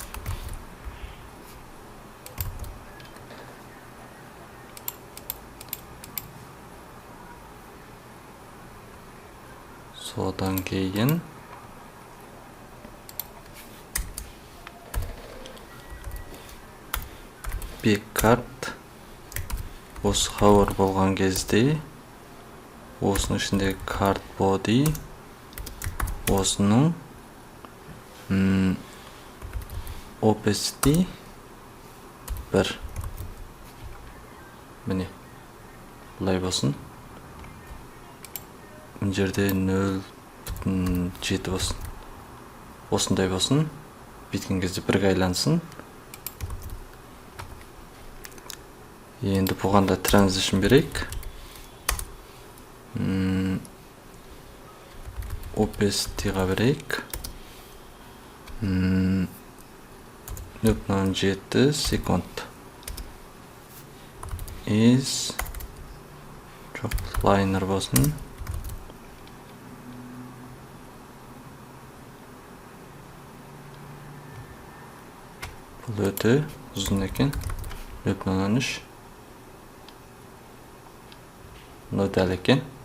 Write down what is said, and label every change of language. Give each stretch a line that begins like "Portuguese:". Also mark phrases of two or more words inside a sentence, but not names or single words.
Kazakh: Содан кейін backcard осы hover болған кезде осының ішіндегі
English: card body
Kazakh: осының opacity 1 міне бұлай болсын. Мына жерде 0.7 болсын. Осындай болсын. Біткен кезде бірге айлансын. Енді бұғанда transition берейік. Opacity-ға берейік. 0.7 секунд.
English: Is liner
Kazakh: болсын. Бұл өте ұзын екен. 0.3. Дәл екен.